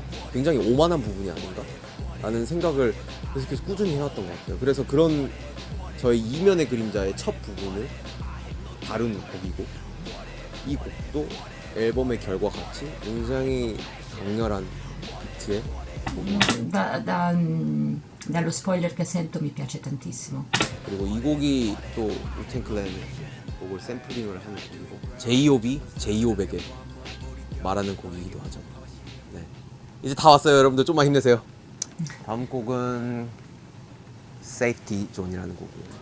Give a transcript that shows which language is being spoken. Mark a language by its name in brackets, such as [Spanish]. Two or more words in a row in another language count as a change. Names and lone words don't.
[Korean] 굉장히 오만한 부분이 아닌가? 라는 생각을 계속해서 꾸준히 해왔던 것 같아요. 그래서 그런 저의 이면의 그림자의 첫 부분을 다룬 곡이고, 이 곡도 앨범의 결과 같이 굉장히 강렬한 비트에 [Italian] Dallo spoiler che sento mi piace tantissimo. [Korean] 그리고 이 곡이 또 우텐 클랜의 곡을 샘플링을 하는 곡이고, 제이홉이 제이홉에게 말하는 곡이기도 하죠. 네. 이제 다 왔어요, 여러분들. 좀만 힘내세요. 다음 곡은 Safety Zone이라는 곡이에요.